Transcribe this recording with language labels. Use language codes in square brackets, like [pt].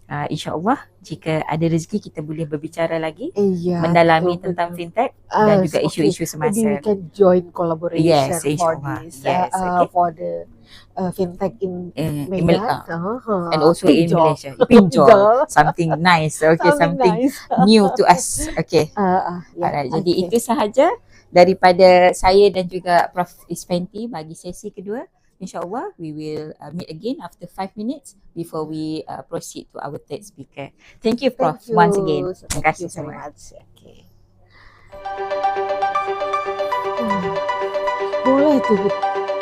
[ms] InsyaAllah jika ada rezeki kita boleh berbicara lagi mendalami tentang fintech dan juga isu-isu semasa. [en] Maybe we can join collaboration for this, for the fintech in Medan and also in Malaysia. Pinjol, something nice, something new to us. [ms] Alright, jadi itu sahaja daripada saya dan juga Prof Fenty bagi sesi kedua. [en] InsyaAllah, we will meet again after 5 minutes before we proceed to our third speaker. Thank you, Prof, once again. [ms] Terima kasih [en] so much. [ms] Boleh tuh.